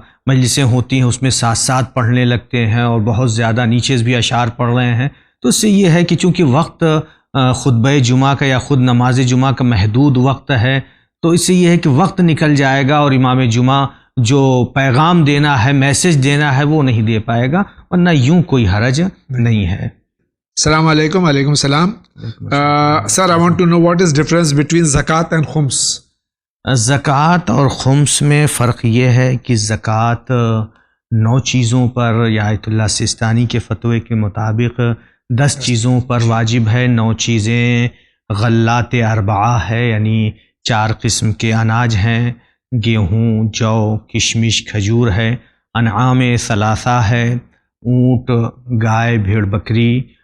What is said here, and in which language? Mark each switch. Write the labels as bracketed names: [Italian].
[Urdu] مجلسیں ہوتی ہیں اس میں ساتھ ساتھ پڑھنے لگتے ہیں اور بہت زیادہ نیچے بھی اشعار پڑھ رہے ہیں، تو اس سے یہ ہے کہ چونکہ وقت خطبہ جمعہ کا یا خود نماز جمعہ کا محدود وقت ہے، تو اس سے یہ ہے کہ وقت نکل جائے گا اور امام جمعہ جو پیغام دینا ہے، میسج دینا ہے، وہ نہیں دے پائے گا، ورنہ یوں کوئی حرج نہیں ہے۔ [English] السلام علیکم۔ وعلیکم السلام۔ Sir, I want to know what is difference between zakat and khums? [Urdu] زکوٰۃ اور خمس میں فرق یہ ہے کہ زکوٰۃ 9 چیزوں پر یا آیت اللہ سستانی کے فتوے کے مطابق 10 چیزوں پر واجب ہے۔ 9 چیزیں غلات اربعہ ہے، یعنی 4 قسم کے اناج ہیں، گیہوں، جو، کشمش، کھجور ہے، انعام ثلاثہ ہے، اونٹ، گائے، بھیڑ بکری،